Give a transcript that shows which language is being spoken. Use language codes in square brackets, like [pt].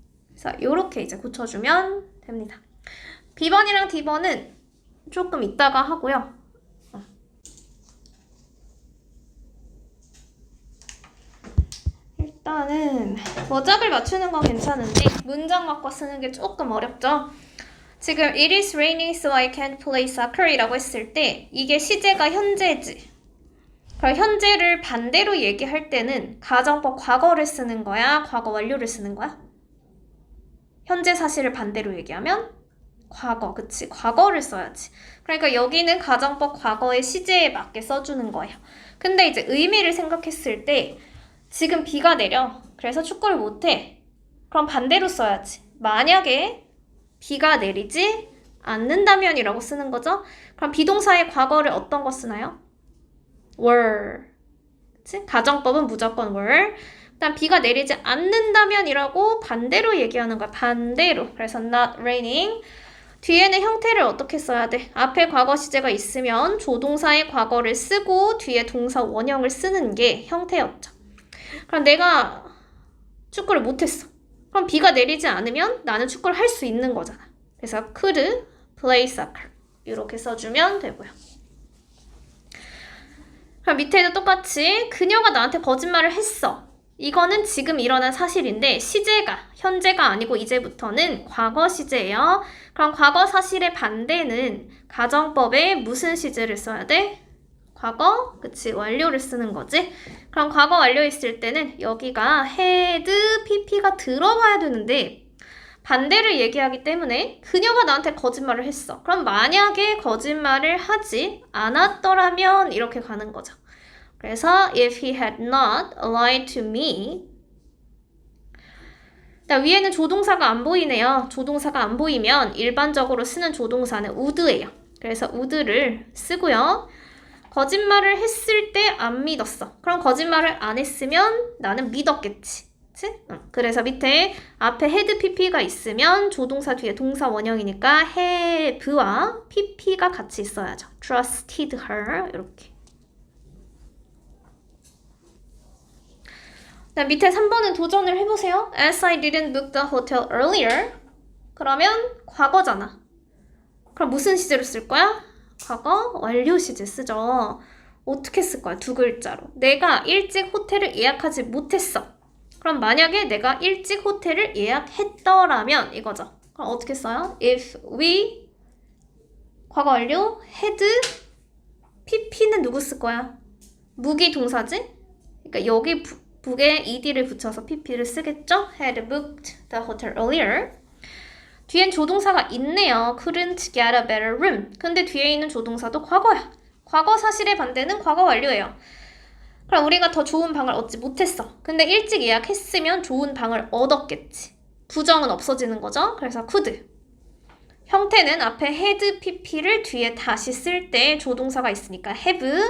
[ko] 그래서 이렇게 이제 고쳐주면 됩니다. B번이랑 D번은 조금 이따가 하고요. 일단은 뭐 짝을 맞추는 건 괜찮은데 문장 바꿔 쓰는 게 조금 어렵죠. 지금 [en] It is raining so I can't play soccer [ko] 이라고 했을 때 이게 시제가 현재지. 그럼 현재를 반대로 얘기할 때는 가정법 과거를 쓰는 거야? 과거 완료를 쓰는 거야? 현재 사실을 반대로 얘기하면 과거, 그치? 과거를 써야지. 그러니까 여기는 가정법 과거의 시제에 맞게 써주는 거예요. 근데 이제 의미를 생각했을 때 지금 비가 내려. 그래서 축구를 못해. 그럼 반대로 써야지. 만약에 비가 내리지 않는다면 이라고 쓰는 거죠. 그럼 비동사의 과거를 어떤 거 쓰나요? [en] were. [ko] 그치? 가정법은 무조건 were. 일단 비가 내리지 않는다면 이라고 반대로 얘기하는 거야. 반대로. 그래서 [en] not raining. [ko] 뒤에는 형태를 어떻게 써야 돼? 앞에 과거 시제가 있으면 조동사의 과거를 쓰고 뒤에 동사 원형을 쓰는 게 형태였죠. 그럼 내가 축구를 못했어. 그럼 비가 내리지 않으면 나는 축구를 할 수 있는 거잖아. 그래서 [en] could play soccer. [ko] 이렇게 써주면 되고요. 그럼 밑에도 똑같이 그녀가 나한테 거짓말을 했어. 이거는 지금 일어난 사실인데 시제가 현재가 아니고 이제부터는 과거 시제예요. 그럼 과거 사실의 반대는 가정법에 무슨 시제를 써야 돼? 과거, 그치, 완료를 쓰는 거지. 그럼 과거 완료 있을 때는 여기가 had, pp가 들어가야 되는데 반대를 얘기하기 때문에 그녀가 나한테 거짓말을 했어. 그럼 만약에 거짓말을 하지 않았더라면 이렇게 가는 거죠. 그래서 [en] if he had not lied to me. [ko] 위에는 조동사가 안 보이네요. 조동사가 안 보이면 일반적으로 쓰는 조동사는 would예요. 그래서 would를 쓰고요. 거짓말을 했을 때 안 믿었어. 그럼 거짓말을 안 했으면 나는 믿었겠지. 그치? 그래서 밑에 앞에 had pp가 있으면 조동사 뒤에 동사 원형이니까 have와 pp가 같이 있어야죠. [en] trusted her [ko] 이렇게. 밑에 3번은 도전을 해보세요. [en] As I didn't book the hotel earlier. [ko] 그러면 과거잖아. 그럼 무슨 시제로 쓸 거야? 과거 완료 시제 쓰죠. 어떻게 쓸 거야? 두 글자로. 내가 일찍 호텔을 예약하지 못했어. 그럼 만약에 내가 일찍 호텔을 예약했더라면 이거죠. 그럼 어떻게 써요? [en] If we [ko] 과거 완료 had pp는 누구 쓸 거야? 무기 동사지? 그러니까 여기 북에 ed를 붙여서 pp를 쓰겠죠? [en] Had booked the hotel earlier. [ko] 뒤엔 조동사가 있네요. [en] Couldn't get a better room. [ko] 근데 뒤에 있는 조동사도 과거야. 과거 사실의 반대는 과거 완료예요. 그럼 우리가 더 좋은 방을 얻지 못했어. 근데 일찍 예약했으면 좋은 방을 얻었겠지. 부정은 없어지는 거죠. 그래서 could. 형태는 앞에 had pp를 뒤에 다시 쓸 때 조동사가 있으니까 have.